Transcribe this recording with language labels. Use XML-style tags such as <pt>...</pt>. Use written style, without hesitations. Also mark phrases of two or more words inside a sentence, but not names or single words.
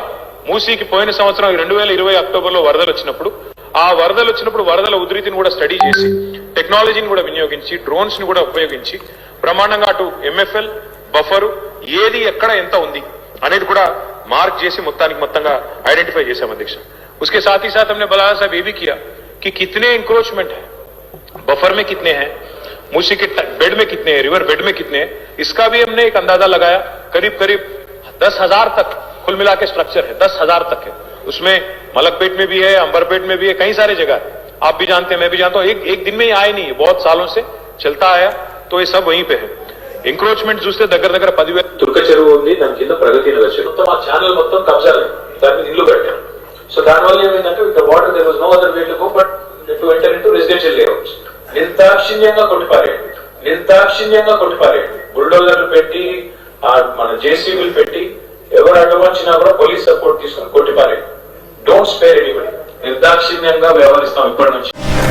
<te>మూసీకి పోయిన సంవత్సరం 2020 అక్టోబర్లో వరదలు వచ్చినప్పుడు ఆ వరదలు వచ్చినప్పుడు వరదల ఉధృతిని కూడా స్టడీ చేసి టెక్నాలజీని కూడా వినియోగించి డ్రోన్స్ ని కూడా ఉపయోగించి బ్రహ్మాండంగా అటు ఎంఎఫ్ఎల్ బఫరు ఏది ఎక్కడ ఎంత ఉంది అనేది కూడా మార్క్ చేసి మొత్తంగా ఐడెంటిఫై చేశాం అధ్యక్ష</te> <hi>उसके साथ ही साथ हमने बलाया साहब ये भी किया कि कितने इंक्रोचमेंट है बफर में कितने हैं मूसी के बेड में कितने हैं रिवर बेड में कितने हैं इसका भी हमने एक अंदाजा लगाया करीब 10,000 तक कुल मिला के स्ट्रक्चर है 10,000 तक है उसमें मलकपेट में भी है अंबरपेट में भी है कई सारे जगह है आप भी जानते हैं मैं भी जानता हूं एक दिन में ही आए नहीं बहुत सालों से चलता आया तो ये सब वहीं पे है</hi> <te>ఎంక్రోచ్మెంట్ చూస్తే దగ్గర 10,000 తుర్క చెరువు ఉంది దాని కింద ప్రగతి నగర్ చెరువు మొత్తం ఆ ఛానల్ మొత్తం కబ్జా దాని మీద ఇల్లు కట్టాం సో దానివల్ల ఏమైందంటే</te> <en>with water there was no other way to go but to enter into residential layouts</en> <te>నిర్దాక్షిణ్యంగా కొట్టిపారేయండి బుల్డోజర్లు పెట్టి మన జేసీబీలు పెట్టి ఎవరు అడ్డం వచ్చినా కూడా</te> <en>police support</en> <te>తీసుకుని కొట్టిపారేయండి</te> <en>don't spare anybody</en> <te>నిర్దాక్షిణ్యంగా వ్యవహరిస్తాం ఇప్పటి నుంచి</te>